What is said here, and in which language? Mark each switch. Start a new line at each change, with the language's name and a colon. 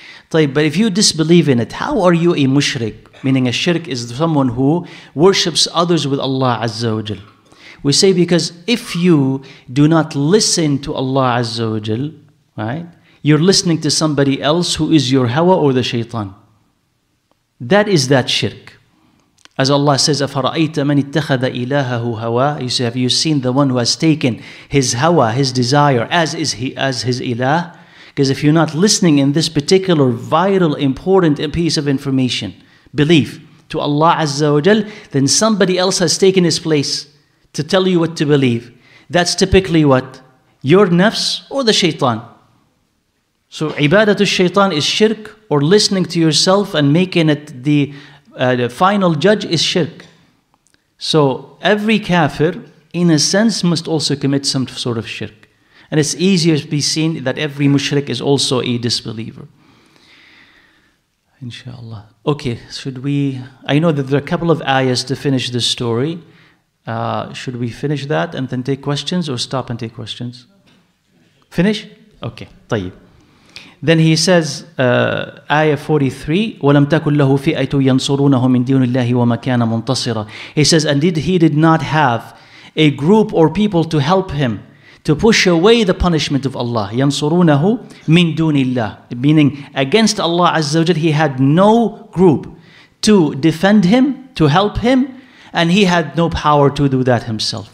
English: But if you disbelieve in it, how are you a mushrik? Meaning a shirk is someone who worships others with Allah Azza wa Jal. We say because if you do not listen to Allah Azza wa Jal, right, you're listening to somebody else who is your hawa or the shaitan. That is that shirk. As Allah says,
Arabic: أَفَرَأَيْتَ مَنِ اتَّخَذَ إِلَهَهُ هَوَى.
English: You say, have you seen the one who has taken his hawa, his desire, as his ilah? Because if you're not listening in this particular vital, important piece of information, belief to Allah Azza wa Jal, then somebody else has taken his place to tell you what to believe. That's typically what? Your nafs or the shaitan. So ibadatul shaitan is shirk, or listening to yourself and making it the final judge is shirk. So every kafir, in a sense, must also commit some sort of shirk. And it's easier to be seen that every mushrik is also a disbeliever. Inshallah. Okay, should we... I know that there are a couple of ayahs to finish this story. Should we finish that and then take questions, or stop and take questions? Finish? Okay, طيب. Then he says, ayah 43,
Arabic: وَلَمْ تَكُنْ لَهُ فِئَةٌ يَنْصُرُونَهُ مِنْ دُونِ اللَّهِ وَمَا كَانَ مُنْتَصِرًا.
English: He says, and he did not have a group or people to help him, to push away the punishment of Allah.
Arabic: يَنْصُرُونَهُ مِنْ دُونِ اللَّهِ.
English: Meaning, against Allah Azza wa Jal, he had no group to defend him, to help him, and he had no power to do that himself.